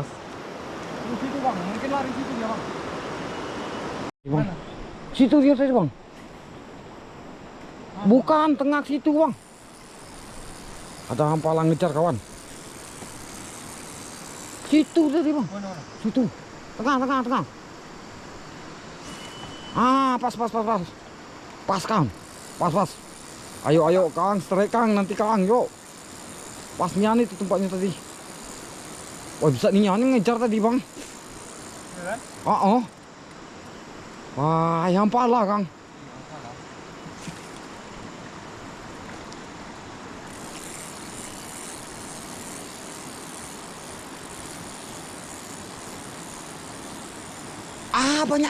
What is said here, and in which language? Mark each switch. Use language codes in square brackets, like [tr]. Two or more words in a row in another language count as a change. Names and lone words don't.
[id] Di situ bang, mungkin lari situ dia bang. Bang. Situ dia tadi bang. Bukan tengah situ bang. Ada hampalan ngejar kawan. Situ tadi bang. Situ. Tengah. Ah, pas. Pas Kang. Pas. Ayo Kang, strike Kang, nanti Kang, yuk. Pas nian itu tempatnya tadi. Wah, bisa nian ngejar tadi bang. Oh. Wah, hampalan Kang. Ah, banyak.